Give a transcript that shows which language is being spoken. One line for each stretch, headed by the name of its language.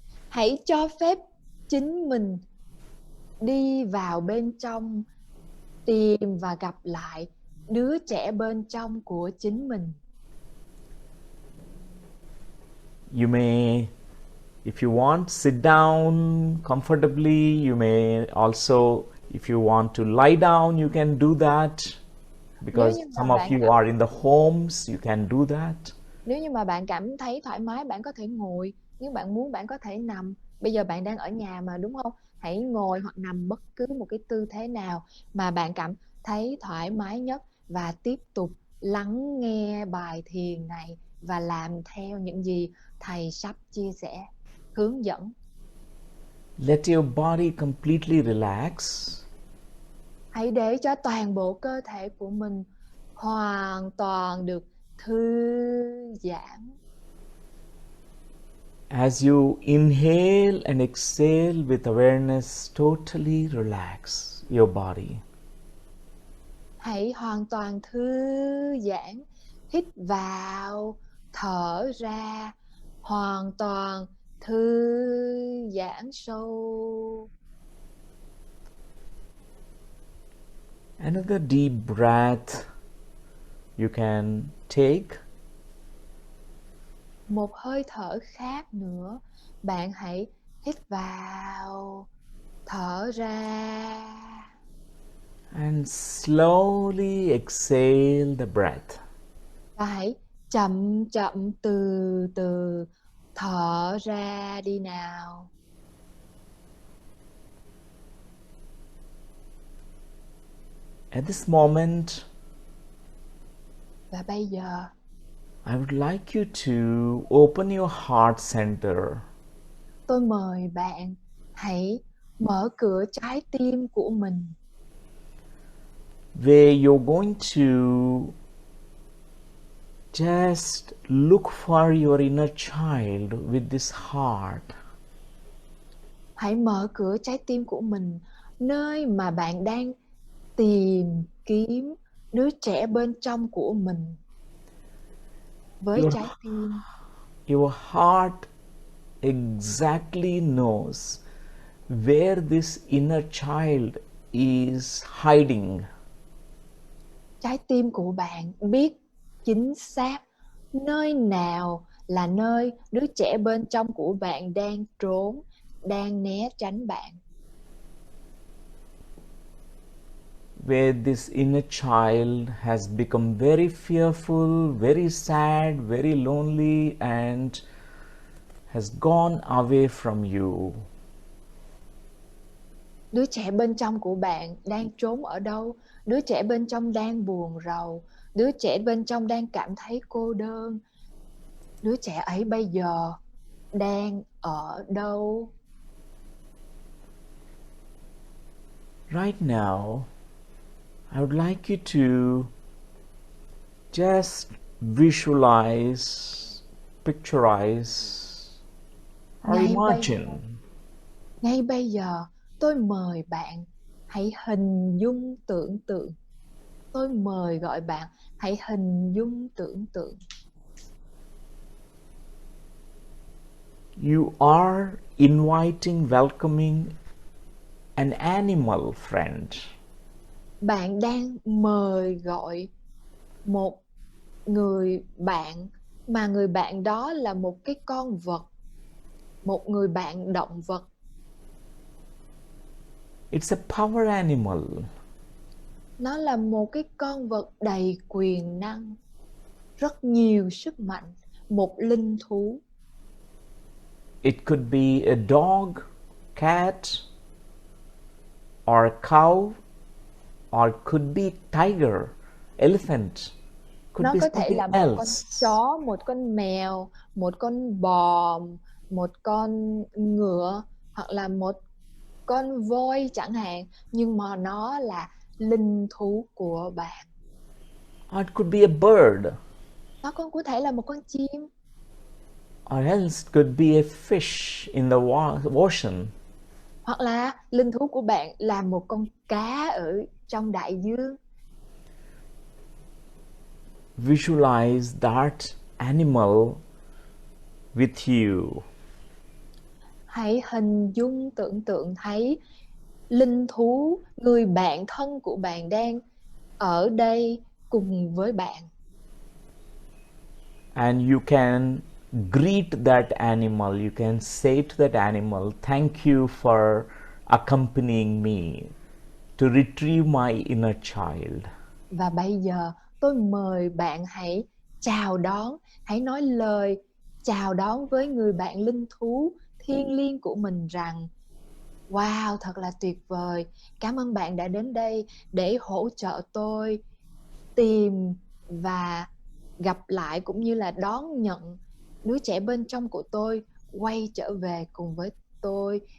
Vietnamese: Hãy cho phép chính mình đi vào bên trong, tìm và gặp lại đứa trẻ bên trong của chính mình.
English: You may, if you want, sit down comfortably. You may also, if you want to lie down, you can do that. Because some of you are in the homes, you can do that.
Vietnamese: Nếu như mà bạn cảm thấy thoải mái, bạn có thể ngồi. Nếu bạn muốn, bạn có thể nằm. Bây giờ bạn đang ở nhà mà, đúng không? Hãy ngồi hoặc nằm bất cứ một cái tư thế nào mà bạn cảm thấy thoải mái nhất, và tiếp tục lắng nghe bài thiền này và làm theo những gì thầy sắp chia sẻ, hướng dẫn.
English: Let your body completely relax.
Vietnamese: Hãy để cho toàn bộ cơ thể của mình hoàn toàn được thư giãn.
English: As you inhale and exhale with awareness, totally relax your body.
Vietnamese: Hãy hoàn toàn thư giãn, hít vào, thở ra, hoàn toàn thư giãn sâu.
English: Another deep breath you can take.
Vietnamese: Một hơi thở khác nữa, bạn hãy hít vào, thở ra.
English: And slowly exhale the breath.
Vietnamese: Và hãy chậm chậm từ từ thở ra đi nào.
English: At this moment,
Vietnamese: Và bây giờ,
English: I would like you to open your heart center.
Vietnamese: tôi mời bạn hãy mở cửa trái tim của mình,
English: where you're going to just look for your inner child with this heart.
Vietnamese: Hãy mở cửa trái tim của mình, nơi mà bạn đang tìm kiếm đứa trẻ bên trong của mình với trái tim.
English: Your heart exactly knows where this inner child is hiding.
Vietnamese: Trái tim của bạn biết chính xác nơi nào là nơi đứa trẻ bên trong của bạn đang trốn, đang né tránh bạn.
English: Where this inner child has become very fearful, very sad, very lonely, and has gone away from you.
Vietnamese: Đứa trẻ bên trong của bạn đang trốn ở đâu? Đứa trẻ bên trong đang buồn rầu, đứa trẻ bên trong đang cảm thấy cô đơn. Đứa trẻ ấy bây giờ đang ở đâu?
English: Right now, I would like you to just visualize, picturize, or
Vietnamese: Ngay
English: imagine
Vietnamese: bây giờ tôi mời bạn hãy hình dung tưởng tượng. Tôi mời gọi bạn hãy hình dung tưởng tượng.
English: you are inviting, welcoming an animal friend.
Vietnamese: Bạn đang mời gọi một người bạn, mà người bạn đó là một cái con vật, một người bạn động vật.
English: It's a power animal.
Vietnamese: Nó là một cái con vật đầy quyền năng, rất nhiều sức mạnh, một linh thú.
English: It could be a dog, cat, or a cow, or it could be tiger, elephant, could
Vietnamese: Nó
English: be
Vietnamese: có thể
English: something
Vietnamese: là một con
English: else.
Vietnamese: chó, một con mèo, một con bò, một con ngựa, hoặc là một con voi chẳng hạn. Nhưng mà nó là linh thú của bạn.
English: Or it could be a bird,
Vietnamese: Nó cũng có thể là một con chim,
English: or else it could be a fish in the ocean.
Vietnamese: hoặc là linh thú của bạn là một con cá ở trong đại dương.
English: Visualize that animal with you.
Vietnamese: Hãy hình dung tưởng tượng thấy linh thú, người bạn thân của bạn đang ở đây cùng với bạn.
English: And you can greet that animal. You can say to that animal, thank you for accompanying me to retrieve my inner child.
Vietnamese: Và bây giờ tôi mời bạn hãy chào đón, hãy nói lời chào đón với người bạn linh thú thiêng liêng của mình rằng: wow, thật là tuyệt vời. Cảm ơn bạn đã đến đây để hỗ trợ tôi tìm và gặp lại, cũng như là đón nhận đứa trẻ bên trong của tôi quay trở về cùng với tôi.